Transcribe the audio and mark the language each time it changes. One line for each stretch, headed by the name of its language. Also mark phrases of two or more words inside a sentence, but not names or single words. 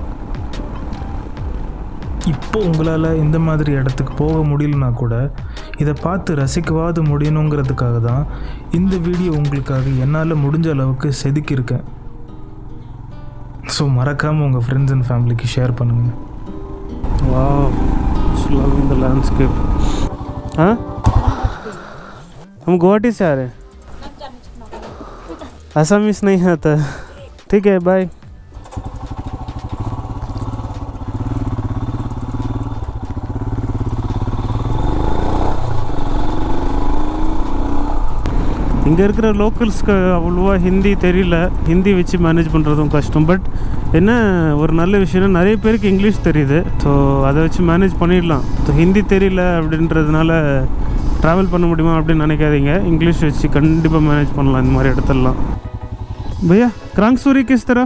Tamil: இப்போ உங்களால் இந்த மாதிரி இடத்துக்கு போக முடியலனா கூட இதை பார்த்து ரசிக்கவாது முடியணுங்கிறதுக்காக தான் இந்த வீடியோ உங்களுக்காக என்னால் முடிஞ்ச அளவுக்கு செதுக்கியிருக்கேன். ஸோ மறக்காமல் உங்கள்
English: friends and familyக்கு
Tamil: ஷேர் பண்ணுங்கள்.
English: वाह, loving the landscape.
Hindi: हाँ, हम गुवाहाटी से आ रहे हैं. असमीस नहीं आता. ठीक है, बाय.
Tamil: இங்கே இருக்கிற லோக்கல்ஸ்க்கு அவ்வளோவா ஹிந்தி தெரியல. ஹிந்தி வச்சு மேனேஜ் பண்ணுறதும் கஷ்டம். பட் என்ன ஒரு நல்ல விஷயம்னா நிறைய பேருக்கு இங்கிலீஷ் தெரியுது. ஸோ அதை வச்சு மேனேஜ் பண்ணிடலாம். ஸோ ஹிந்தி தெரியல அப்படின்றதுனால ட்ராவல் பண்ண முடியுமா அப்படின்னு நினைக்காதீங்க. இங்கிலீஷ் வச்சு கண்டிப்பாக மேனேஜ் பண்ணலாம் இந்த மாதிரி இடத்துலலாம்.
Hindi: भैया क्रांगसूरी किस तरफ?